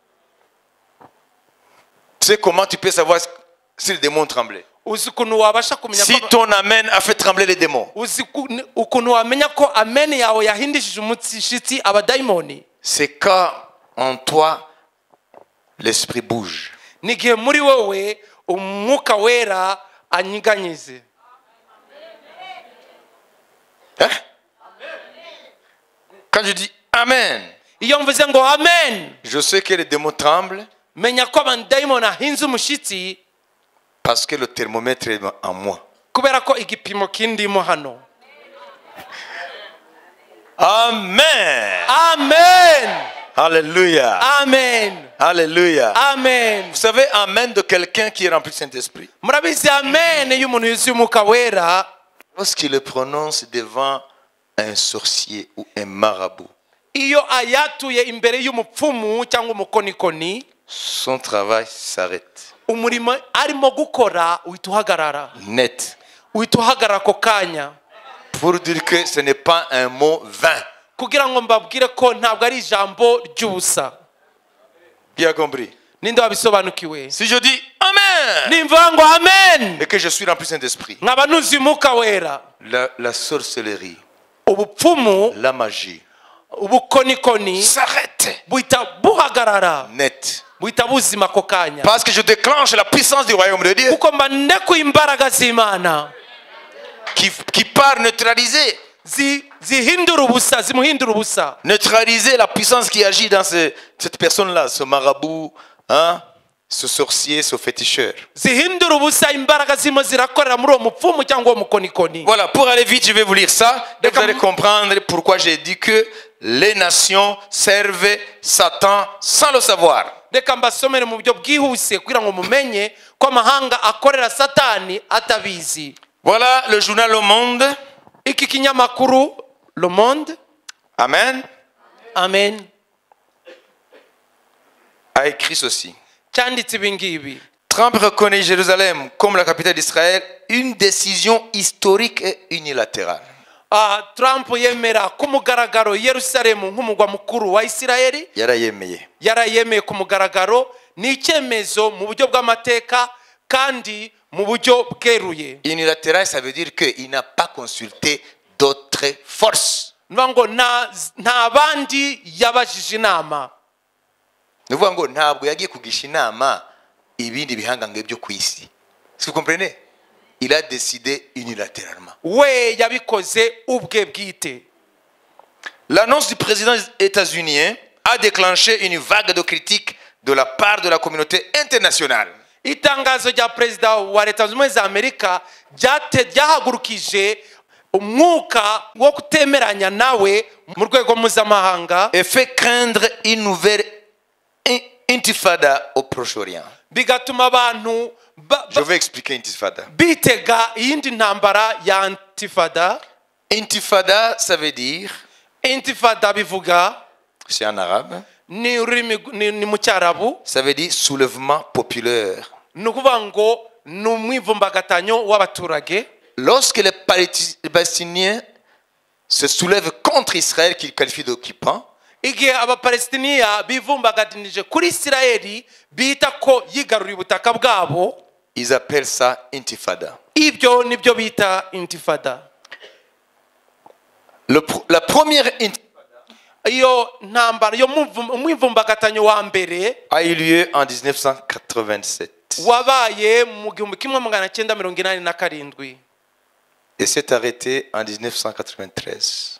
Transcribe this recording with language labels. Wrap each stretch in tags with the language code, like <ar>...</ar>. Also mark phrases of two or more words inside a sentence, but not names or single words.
<fr>Tu sais comment tu peux savoir si les démons ont tremblé?</fr> <rw>Uzi ukuntu wabasha kumenya</rw> <fr>Si ton Amen a fait trembler les démons,</fr> <rw>uzi ukuntu wamenya ko amen yawe yahindishije umushitsi abadayimoni?</rw> <fr>c'est quand en toi l'esprit bouge.</fr> <rw>Nigihe muri wowe umwuka wera anyiganyize.</rw> <fr>Hein? Quand je dis Amen,</fr> <rw>Iyo mvuze ngo amen,</rw> <fr>je sais que les démons tremblent</fr> <rw>menya ko abadayimoni ahinze umushitsi</rw> <fr>parce que le thermomètre est en moi.</fr> <rw>kubera ko igipimo kindimo hano. Amen. Amen. Alléluia. Amen. Alléluia. Amen.</rw> <fr>Vous savez, Amen de quelqu'un qui est rempli du Saint-Esprit.</fr> <rw>Murabizi amen y'umuntu yuzuye umwuka wera</rw> <fr>Lorsqu'il le prononce devant un sorcier ou un marabout,</fr> <rw>iyo ayatuye imbere y'umupfumu cyangwa umukonikoni,</rw> <fr>son travail s'arrête.</fr> <rw>umurimo arimo gukora uhita uhagarara.</rw> <fr>Net.</fr> <rw>Uhita uhagarara ako kanya.</rw> <fr>Pour dire que ce n'est pas un mot vain.</fr> <rw>Kugira ngo mbabwire ko ntabwo ari ijambo ry'ubusa.</rw> <fr>Qui a compris?</fr> <rw>Ninde wabisobanukiwe?</rw> <fr>Si je dis Amen</fr> <rw>Nimvuga ngo amen,</rw> <fr>et que je suis rempli du Saint-Esprit,</fr> <rw>nkaba nuzuye umwuka wera,</rw> <fr>la sorcellerie,</fr> <rw>ubupfumu,</rw> <fr>la magie</fr> <rw>ubukonikoni</rw> <fr>s'arrête</fr> <rw>buhita buhagarara,</rw> <fr>net.</fr> <rw>buhita buzima ako kanya.</rw> <fr>Parce que je déclenche la puissance du royaume de Dieu.</fr> <rw>Kuko mba ndekuye imbaraga z'Imana.</rw> <fr>qui part neutraliser.</fr> <rw>zihindura ubusa, zimuhindura ubusa.</rw> <fr>Neutraliser la puissance qui agit dans cette personne-là, ce marabout, hein, ce sorcier, ce féticheur.</fr> <rw>Zihindura ubusa imbaraga zimo zirakorera muri uwo mupfumu cyangwa uwo mukonikoni.</rw> <fr>Voilà, pour aller vite, je vais vous lire ça. Et vous allez comprendre pourquoi j'ai dit que les nations servent Satan sans le savoir.</fr> <rw>Reka mbasomere mu buryo bwihuse kugira ngo mumenye ko amahanga akorera Satani atabizi.</rw> <fr>Voilà le journal Le Monde.</fr> <rw>Iki kinyamakuru Le Monde, Amen, amen,</rw> <fr>a écrit ceci.</fr> <rw>cyanditse ibi ngibi.</rw> <fr>Trump reconnaît Jérusalem comme la capitale d'Israël, une décision historique et unilatérale.</fr> <rw>Trump yemera ku mugaragaro Yerusalemu nk'umugwa mukuru wa Isirayeli. Yarayemeye ku mugaragaro, ni icyemezo mu buryo bw'amateka kandi mu buryo bweruye.</rw> <fr>Unilatéral, ça veut dire qu'il n'a pas consulté d'autres forces.</fr> <rw>Ngo nta bandi yabajije inama. Nuvuga ngo ntabwo yagiye kugisha inama ibindi bihangange byo ku isi.</rw> <fr>Si vous comprenez? Il a décidé unilatéralement.</fr> <rw>We yabikoze ubwe bwite.</rw> <fr>L'annonce du président états-unien a déclenché une vague de critiques de la part de la communauté internationale.</fr> <rw>Itangazo rya perezida wa Leta Zunze Ubumwe za Amerika ryahagurukije umwuka wo kutemeranya nawe mu rwego mpuzamahanga,</rw> <fr>et fait craindre une nouvelle intifada au Proche-Orient.</fr> <rw>Bigatuma abantu</rw> <fr>je vais expliquer intifada.</fr> <rw>Bitega iyindi ntambara ya intifada. Intifada,</rw> <fr>ça veut dire,</fr> <rw>intifada bivuga,</rw> <fr>c'est en arabe,</fr> <rw>ni mu cyarabu,</rw> <fr>ça veut dire soulèvement populaire.</fr> <rw>Nukuvuga ngo ni umwivumbagatanyo w'abaturage.</rw> <fr>Lorsque les Palestiniens se soulèvent contre Israël qu'ils qualifient d'occupant,</fr> <rw>igihe abapalestiniya bivumbagatanije kuri Isirayeli bita ko yigaruriye ubutaka bwabo,</rw> <fr>ils appellent ça intifada.</fr> <rw>Ibyo nibyo bita intifada.</rw> <fr>La première intifada,</fr> <rw>iyo ntambara yo umwivumbagatanyo wa mbere,</rw> <fr>a eu lieu en 1987.</fr> <rw>Wabaye mu 1987.</rw> <fr>Et s'est arrêté en 1993.</fr>